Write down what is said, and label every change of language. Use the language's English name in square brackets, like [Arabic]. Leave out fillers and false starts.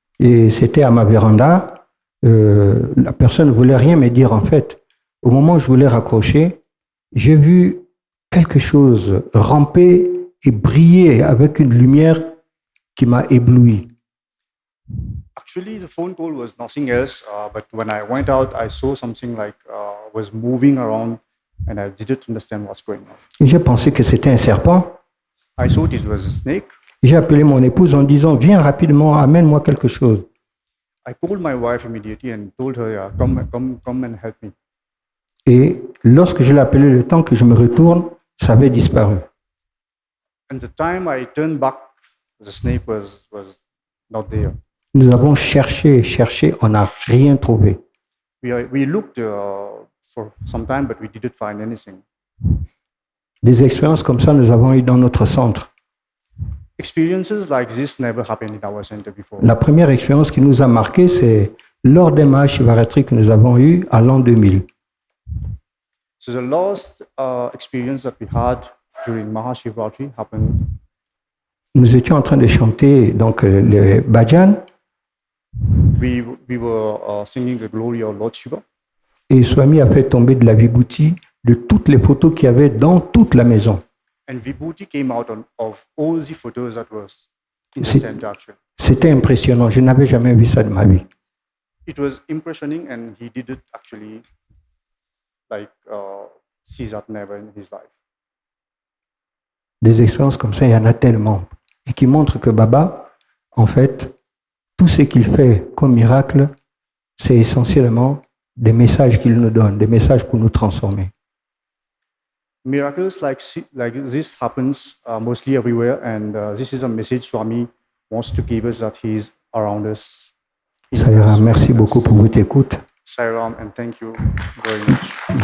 [French] Et c'était à ma véranda. La personne ne voulait rien me dire en fait. Au moment où je voulais raccrocher, j'ai vu quelque chose ramper et briller avec une lumière qui m'a ébloui. [English] Actually, the phone call was nothing else, but when I went out, I saw something like was moving around, and I didn't understand what's going on. [French] J'ai pensé que c'était un serpent. [English] I thought it was a snake. [French] J'ai appelé mon épouse en disant, viens rapidement, amène-moi quelque chose. [English] I called my wife immediately and told her, yeah, come and help me. [French] Et lorsque je l'ai appelé, le temps que je me retourne, ça avait disparu. [English] And the time I turned back, the snake was not there. [French] Nous avons cherché, on n'a rien trouvé. [English] We looked for some time, but we didn't find anything. [French] Des expériences comme ça, nous avons eu dans notre centre. [English] Experiences like this never happened in our center before. [French] La première expérience qui nous a marqué, c'est lors des Mahashivaratri que nous avons eu à l'an 2000. [English] So the last experience that we had during Mahashivratri happened [French] nous étions en train de chanter donc le bhajan [English] we were singing the glory of Lord Shiva, [French] et Swami a fait tomber de la vibhuti de toutes les photos qu'il y avait dans toute la maison. [English] and Vibhuti came out of all the photos that was in the [French] C'est- [English] center actually. [French] C'était impressionnant, je n'avais jamais vu ça de ma vie. [English] It was impressioning, and he did it actually like Caesar never in his life. [French] Des expériences comme ça, il y en a tellement. Et qui montrent que Baba, en fait, tout ce qu'il fait comme miracle, c'est essentiellement des messages qu'il nous donne, des messages pour nous transformer. [English] Miracles like this happens mostly everywhere, and this is a message Swami wants to give us, that he is around us. [French] Sairam, merci beaucoup pour votre écoute. [English] Sairam, and thank you very much.